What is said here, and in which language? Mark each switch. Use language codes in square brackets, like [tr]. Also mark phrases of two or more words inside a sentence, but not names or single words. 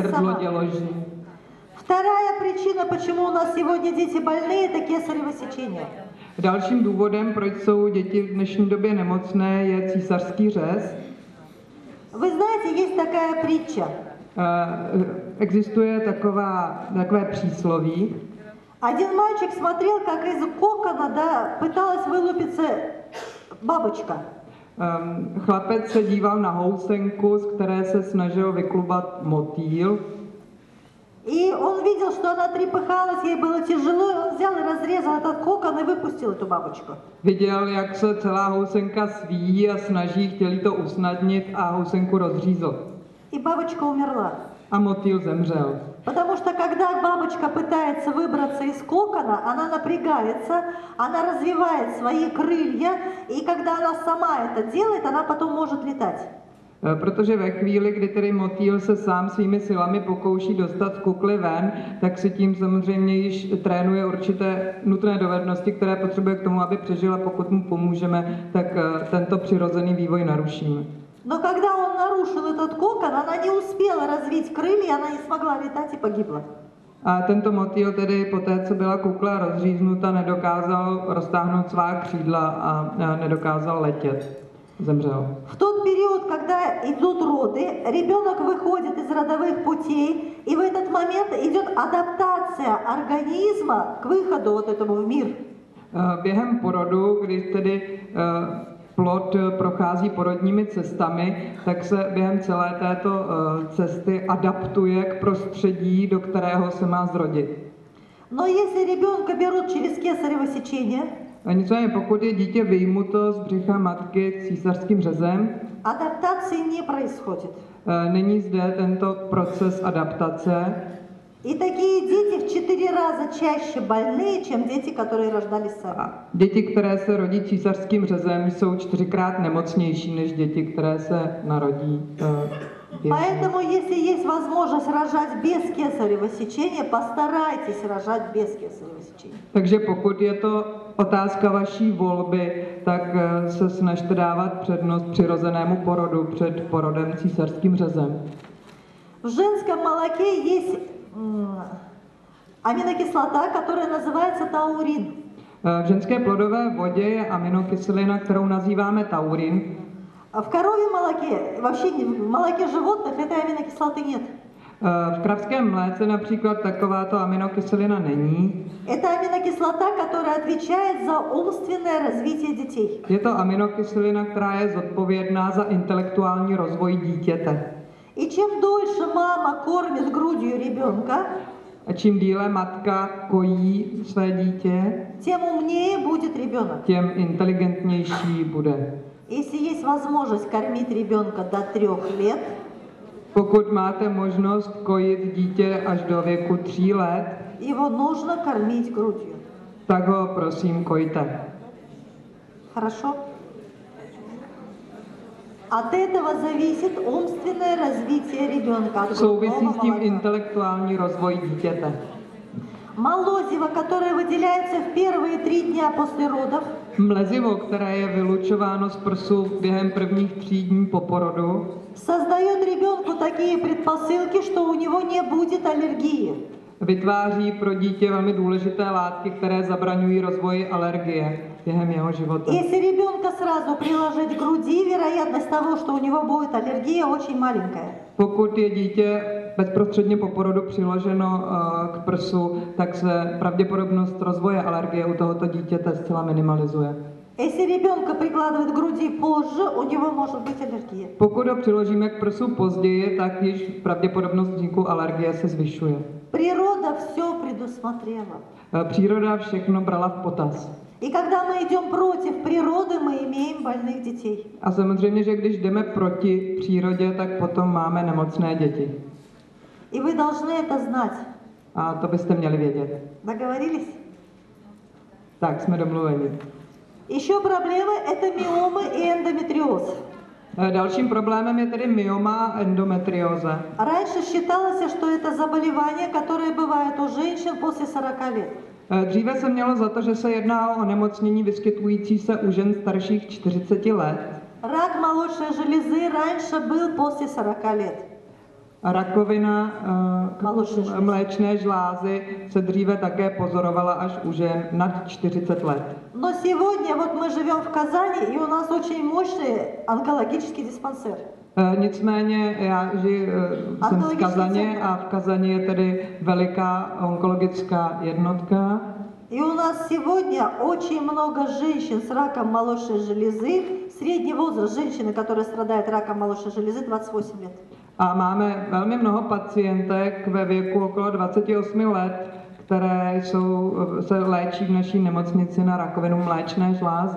[cs] hrdlo [ru] сама. [cs] děložní. [ru] Вторая причина, почему у нас сегодня дети больные, это кесарево сечение. [cs] Dalším důvodem, proč jsou děti v dnešní době nemocné, je císařský řez. [ru] Вы знаете, есть такая притча. [cs] Existuje takové přísloví. [ru] Один мальчик смотрел, как из кокона, да, пыталась вылупиться бабочка. [cs] Chlapec se díval na housenku, z které se snažil vyklubat motýl. [ru] И он видел, что она трепыхалась, ей было тяжело, и он взял и разрезал этот кокон и выпустил эту бабочку. [cs] Viděl, jak se celá housenka svíjí a snaží, chtěli to usnadnit a housenku rozřízl. [ru] И бабочка умерла. [cs] A motýl zemřel. [ru] Потому что когда бабочка пытается выбраться из кокона, она напрягается, она развивает свои крылья, и когда она сама это делает, она потом может летать. [cs] Protože ve chvíli, kdy tedy motýl se sám svými silami pokouší dostat z kukly ven, tak si tím samozřejmě již trénuje určité nutné dovednosti, které potřebuje k tomu, aby přežila. Pokud mu pomůžeme, tak tento přirozený vývoj narušíme. [ru] Но когда он нарушил этот кокон, она не успела развить крылья, она не смогла летать и погибла. [cs] A tento motýl tedy poté, co byla kukla rozříznuta, nedokázal roztáhnout svá křídla a nedokázal letět. Zemřel. [ru] В тот период, когда идут роды, ребенок выходит из родовых путей, и в этот момент идет адаптация организма к выходу вот этому в мир. [cs] Během porodu, kdy tedy plod prochází porodními cestami, tak se během celé této cesty adaptuje k prostředí, do kterého se má zrodit. [ru] Но если ребенка берут через кесарево сечение, [cs] Nicméně pokud je dítě vyjmuto z břicha matky císařským řezem, [ru] адаптации не происходит. [cs] není zde tento proces adaptace. [ru] И такие дети в 4 раза чаще больные, чем дети, которые рождались сами. [cs] A děti, které se rodí císařským řezem, jsou 4krát nemocnější než děti, které se narodí běžně. [ru] Поэтому, если есть возможность рожать без кесарево сечения, постарайтесь рожать без кесарево сечения. [cs] Takže pokud je to otázka vaší volby, tak se snažte dávat přednost přirozenému porodu před porodem císařským řezem. [ru] В женском молоке есть аминокислота, которая называется таурин. [cs] V ženské plodové vodě je aminokyselina, kterou nazýváme taurin. [ru] В коровьем молоке, вообще в молоке животных этой аминокислоты нет. [cs] V kravském mléce například takováto aminokyselina není. [ru] Это аминокислота, которая отвечает за умственное развитие детей. [cs] Je to aminokyselina, která je zodpovědná za intelektuální rozvoj dítěte. [ru] И чем дольше мама кормит грудью ребенка, [cs] A čím díle matka kojí své dítě, [ru] тем умнее будет ребенок. [cs] tím inteligentnější bude. [ru] Если есть возможность кормить ребенка до 3 лет, [cs] Pokud máte možnost kojit dítě až do věku 3 let, [ru] его нужно кормить грудью. [cs] tak ho prosím kojte. [ru] Хорошо? От этого зависит умственное развитие ребенка. От [cs] Souvisí [ru] грудного [cs] s tím [ru] молока. [cs] intelektuální rozvoj dítěte. [ru] Молозиво, которое выделяется в первые 3 дня после родов, [cs] Mlezivo, které je vylučováno z prsu během prvních 3 dní po porodu, [ru] создает ребенку такие предпосылки, что у него не будет аллергии. [cs] vytváří pro dítě velmi důležité látky, které zabraňují rozvoji alergie během jeho života. [ru] Если ребенка сразу приложить к груди, вероятность того, что у него будет аллергия, очень маленькая. [cs] Pokud je dítě bezprostředně po porodu přiloženo k prsu, tak se pravděpodobnost rozvoje alergie u tohoto dítěte zcela minimalizuje. [ru] Если ребенка прикладывать к груди позже, у него может быть аллергия. [cs] Pokud ho přiložíme k prsu později, tak již pravděpodobnost vzniku alergie se zvyšuje. [ru] Природа все предусмотрела. [cs] Příroda všechno brala v potaz. [ru] И когда мы идем против природы, мы имеем больных детей. [cs] A samozřejmě, že když jdeme proti přírodě, tak potom máme nemocné děti. [ru] И вы должны это знать. [cs] A to byste měli vědět. [ru] Договорились? [cs] Tak, jsme domluveni. [ru] Еще проблемы – это миомы и эндометриоз. [cs] Dalším problémem je tedy myoma a endometrióza. [ru] Раньше считалось, что это заболевание, которое бывает у женщин после 40 лет. [cs] Dříve se mělo za to, že se jedná o onemocnění vyskytující se u žen starších 40 let. [ru] Рак молочной железы раньше был после 40 лет. [cs] A rakovina [ru] Молочной железы. [cs] mléčné žlázy se dříve také pozorovala až u žen nad 40 let. [ru] Но сегодня вот мы живем в Казани, и у нас очень мощный онкологический диспансер. [cs] Nicméně já jsem z Kazaně a v Kazani je tedy veliká onkologická jednotka. [ru] И у нас сегодня очень много женщин с раком молочной железы. Средний возраст женщины, которая страдает раком молочной железы, 28 лет. [cs] A máme velmi mnoho pacientek ve věku okolo 28 let, které se léčí v naší nemocnici na rakovinu mléčné žlázy.